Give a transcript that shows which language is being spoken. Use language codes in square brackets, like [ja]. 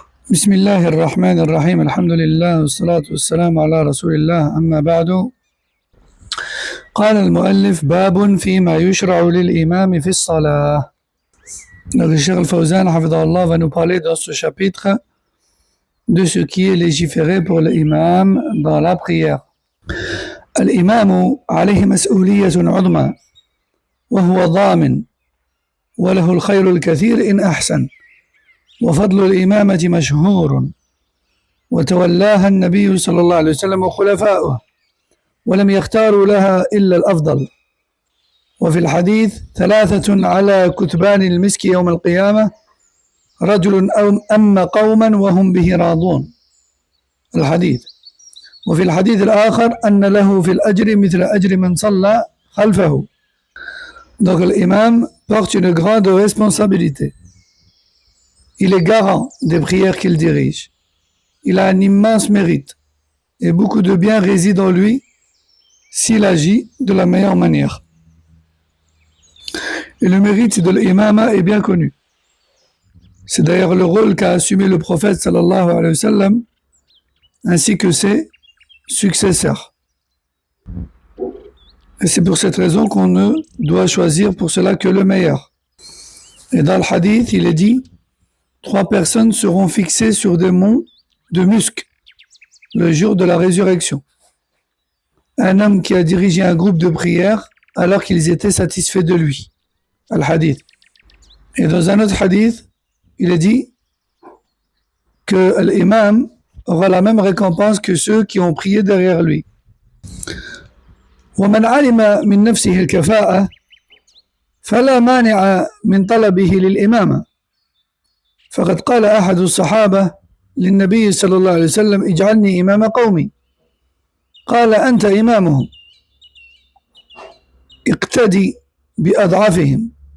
[ar] بسم الله الرحمن الرحيم الحمد لله والصلاة والسلام على رسول الله أما بعد قال المؤلف باب فيما يشرع للإمام في الصلاة. [fr] Donc le Cheikh Al-Fawzan hafidahullah va nous parler dans ce chapitre de ce qui est légiféré pour l'imam dans la prière. [ar] الإمام عليه مسؤولية عظمى وهو ضامن وله الخير الكثير إن أحسن وفضل الإمامة مشهور وتولاها النبي صلى الله عليه وسلم وخلفاؤه ولم يختاروا لها إلا الأفضل. وفي الحديث ثلاثة على كتبان المسك يوم القيامة رجل أم قوما وهم به راضون الحديث. وفي الحديث الآخر أن له في الأجر مثل أجر من صلى خلفه. [fr] Donc l'imam porte une grande responsabilité. Il est garant des prières qu'il dirige. Il a un immense mérite et beaucoup de bien réside en lui s'il agit de la meilleure manière. Et le mérite de l'imama est bien connu. C'est d'ailleurs le rôle qu'a assumé le prophète sallallahu alayhi wa sallam ainsi que ses successeurs. Et c'est pour cette raison qu'on ne doit choisir pour cela que le meilleur. Et dans le hadith, il est dit 3 personnes seront fixées sur des monts de musc le jour de la résurrection. Un homme qui a dirigé un groupe de prière alors qu'ils étaient satisfaits de lui. Al-Hadith. Et dans un autre hadith, il est dit que l'imam aura la même récompense que ceux qui ont prié derrière lui. [ar] ومن علم من نفسه الكفاءة فلا مانع من طلبه للإمامة. فقد قال أحد الصحابة للنبي صلى الله عليه وسلم اجعلني إمام قومي. قال أنت إمامهم اقتدي بأضعفهم.